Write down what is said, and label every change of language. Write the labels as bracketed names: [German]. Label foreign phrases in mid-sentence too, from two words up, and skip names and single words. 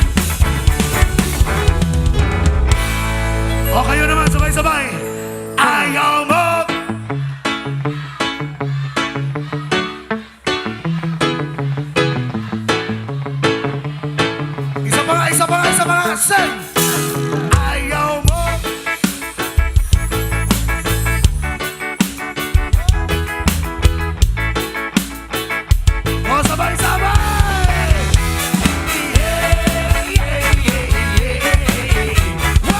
[Filipino] O kayo naman, sabay-sabay! Ayaw mo! Isa pa nga, isa pa nga, isa pa nga! Sing! Ayaw mo! O sabay-sabay! [English] Yeah, yeah, yeah, yeah. What?